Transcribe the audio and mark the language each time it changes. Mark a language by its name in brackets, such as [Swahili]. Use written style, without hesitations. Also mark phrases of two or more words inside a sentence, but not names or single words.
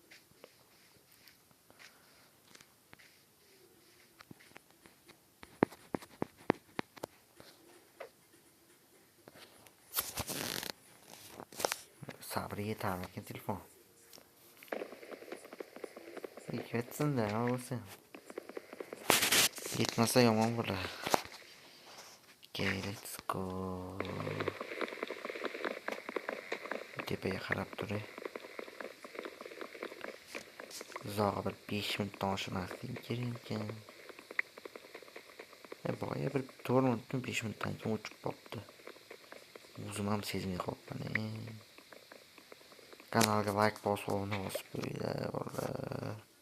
[Uzbek] Sabri yetarmikan telefon. Yetsin-da, bo'lsin. Yetmasa yomon bo'ladi. [English] Okay, let's go. [Uzbek] Tepaga qarab turay. Uzoq bir 5 minutdan oshmaslik kerak ekan. Boya bir 4 minutdan 5 minutdan keyin o'chib qolibdi. O'zim ham sezmay qolibman. Kanalga like bosib qo'yinglar.